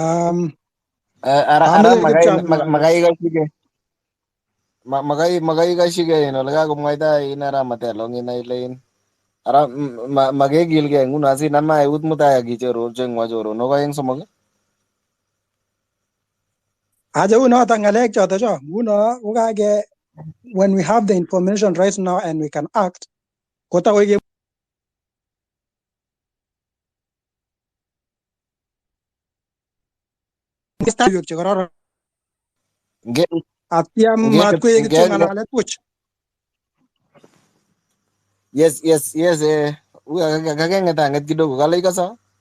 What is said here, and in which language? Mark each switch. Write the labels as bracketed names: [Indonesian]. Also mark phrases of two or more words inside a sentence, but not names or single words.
[Kalenjin] ara makai kashige ole kakomwaita ara matelong ile ara makekilgei nguno sinama eut mutai akichororche ngwa choronok aeng somok Aja unoto ng'alek choto cho nguno kokake [English] when we have the information right now and we can act [Kalenjin] kotakoi ke chekororon atiam matkoek kityo ng'alalet puch. Yes kakeng'et kidogo kale ikasa